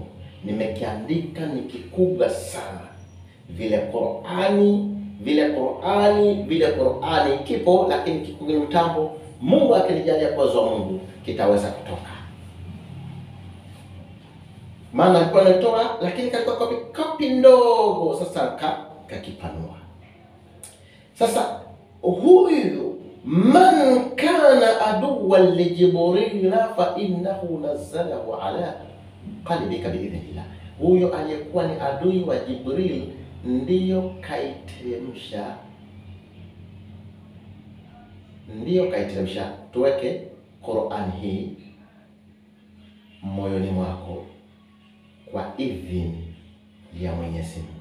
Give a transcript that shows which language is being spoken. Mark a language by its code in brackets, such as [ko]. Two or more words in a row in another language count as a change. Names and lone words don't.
[sw] Nimekiandika ni kikubwa sana. Vile Qur'ani kipo, lakini kiko kwenye mtambo. Mungu akinijalia kwa uwezo wa Mungu kitaweza kutoka. Maana alikuwa anatoa, lakini kalikuwa kopi ndogo, sasa kakipanua. Sasa huyu [ar] من كان عدوا لجبريل فإنه نزله على قلبك بإذن الله, [sw] huyo aliyekuwa ni adui wa Jibril ndiyo kaiteremsha. Tuweke Qur'an hii moyoni mwako kwa idhini ya Mwenyezi Mungu.